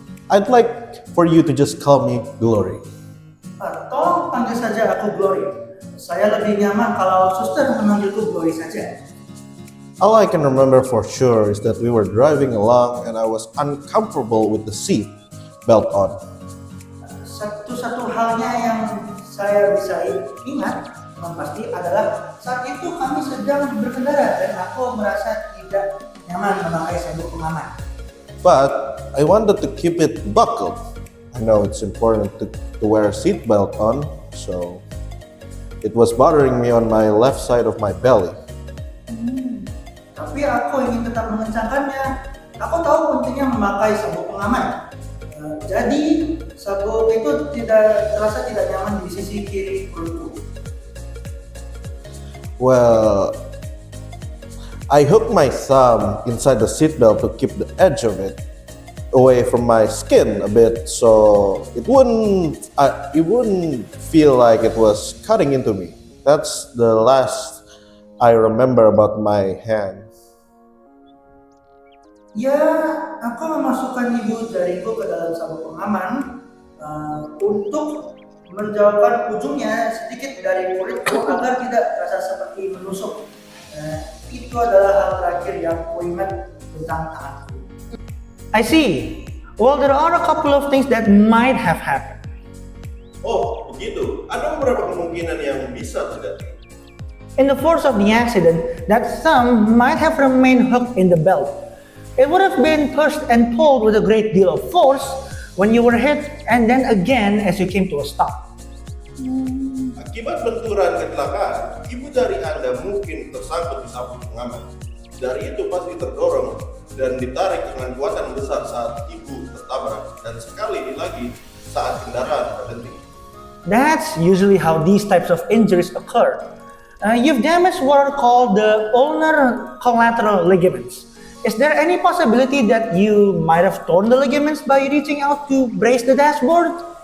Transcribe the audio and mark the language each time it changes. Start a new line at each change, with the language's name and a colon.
English: I'd like for you to just call me Glory.
Indonesian: Tolong panggil saja aku Glory. Saya lebih nyaman kalau suster memanggilku Glory saja.
English: All I can remember for sure is that we were driving along and I was uncomfortable with the seat belt on.
Indonesian: Satu-satu halnya yang saya bisa ingat yang pasti adalah saat itu kami sedang berkendara dan aku merasa tidak nyaman memakai sabuk pengaman.
English: But I wanted to keep it buckled. I know it's important to wear a seat belt on, so it was bothering me on my left side of my belly.
Indonesian: Tapi aku ingin tetap mengencangkannya. Aku tahu pentingnya memakai sabuk pengaman. Jadi sabuk itu terasa tidak nyaman di sisi kiri perutku.
English: Well, I hooked my thumb inside the seatbelt to keep the edge of it away from my skin a bit, so it wouldn't feel like it was cutting into me. That's the last I remember about my hand.
Indonesian: Ya, aku memasukkan ibu jariku ke dalam sabuk pengaman untuk menjauhkan ujungnya sedikit dari kulitku agar tidak terasa seperti menusuk. Itu adalah hal terakhir yang aku ingat tentang tanganku.
English: I see. Well, there are a couple of things that might have happened.
Indonesian: Oh, begitu. Ada beberapa kemungkinan yang bisa terjadi.
English: In the force of the accident, that thumb might have remained hooked in the belt. It would have been pushed and pulled with a great deal of force when you were hit and then again as you came to a stop.
Indonesian: Akibat benturan kecelakaan, ibu jari Anda mungkin tersangkut di sabuk pengaman. Jari itu pasti terdorong dan ditarik dengan kuatan besar saat ibu tertabrak dan sekali lagi saat kendaraan berhenti.
English: That's usually how these types of injuries occur. You've damaged what are called the ulnar collateral ligaments. Is there any possibility that you might have torn the ligaments by reaching out to brace the dashboard?